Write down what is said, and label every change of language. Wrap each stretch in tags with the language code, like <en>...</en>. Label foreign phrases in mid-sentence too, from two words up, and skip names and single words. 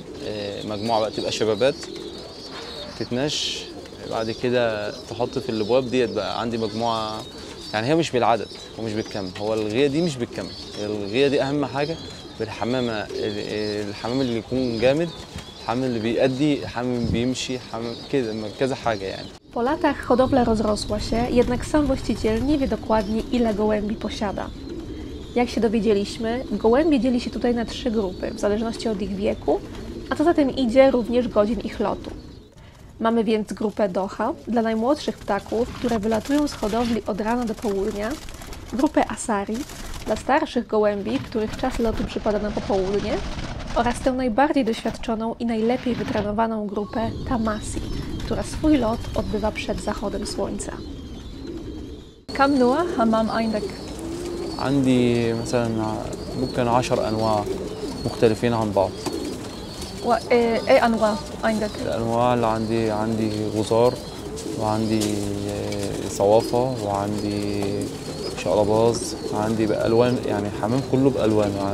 <ar>مجموعة بقى تبقى شبابات تتنش، بعد كده تحط في الأبواب ديت. بقى عندي مجموعة يعني هي مش بالعدد ومش بالكم، هو الغية دي مش بالكم، الغية دي أهم حاجة بالحمامة. الحمام اللي يكون جامد، الحمام اللي بيأدي، الحمام بيمشي، الحمام كده كذا حاجة يعني.</ar> <pl>Po latach hodowla rozrosła się, jednak sam właściciel nie wie dokładnie, ile gołębi posiada. Jak się dowiedzieliśmy, gołębie dzieli się tutaj na 3 grupy, w zależności od ich wieku, a co za tym idzie również godzin ich lotu. Mamy więc grupę Doha dla najmłodszych ptaków, które wylatują z hodowli od rana do południa, grupę Asari dla starszych gołębi, których czas lotu przypada na popołudnie, oraz tę najbardziej doświadczoną i najlepiej wytrenowaną grupę Tamasi, która swój lot odbywa przed zachodem słońca.</pl> <ar>كم نوع حمام عندك؟ عندي مثلا ممكن 10 أنواع مختلفين عن بعض. ايه انواع عندك؟ الأنواع اللي عندي غزار، وعندي صوافة، وعندي شقلباز، عندي بألوان يعني حمام كله بألوان يعني.</ar>